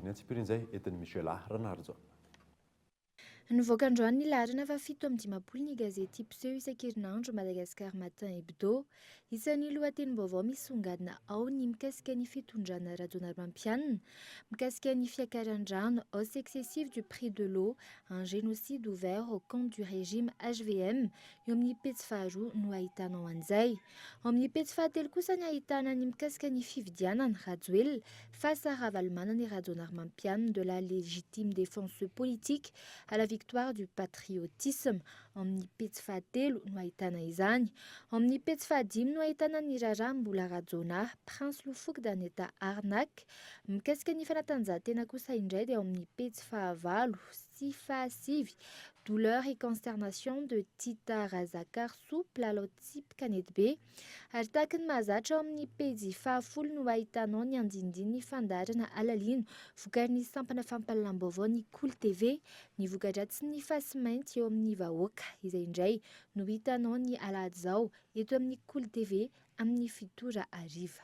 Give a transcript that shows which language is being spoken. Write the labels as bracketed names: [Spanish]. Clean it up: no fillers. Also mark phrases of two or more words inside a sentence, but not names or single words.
[Malagasy] Ny antsipirin'izay entin'ny Michel Ranardzo. Nivoaka androany ny laharana fa 7:10 ny gazety mpiseho isan-kerinandro Madagasikara Matin Hebdo. Isan'ny lohatenim-baovao misongadina ao ny mikasika ny fitondrana Rajaonarmampianina, mikasika ny fiakaran-drano, [French] hausse excessive du prix de l'eau, un génocide ouvert au compte du régime HVM. [Malagasy] Eo amin'ny pejy faharoa no ahitanao an'izay. Ao amin'ny pejy fahatelo kosa ny ahitana ny mikasika ny fividianana Rajoelina [French] face à [Malagasy] ravalemana ny Rajaonarmampianina [French] de la légitime défense politique à la victoire du patriotisme. [Malagasy] Ao amin'ny pejy fahatelo no ahitana izany. Ao amin'ny pejy fahadimy no ahitana ny raharaham-bola Rajonar, [French] Prince Loufoque d'un état arnaque. [Malagasy] Mikasika ny fanatanjahantena kosa indray dia ao amin'ny pejy fahavalo sy fahasivy, [French] douleur et consternation de Tita Razakar souple à l'autype Canette B. [Malagasy] Ary tahaka ny mahazatra ao amin'ny pejy fahafolo no ahitanao ny andindiny ny fandaharana alalino vokarin'ny sampana fampalalam-baovao ny Cool TV, ny voka-dratsy ny fasy mainty eo amin'ny vahoaka. Izay indray no hitanao ny alahady zao eto amin'ny Cool TV amin'ny 7 ariva.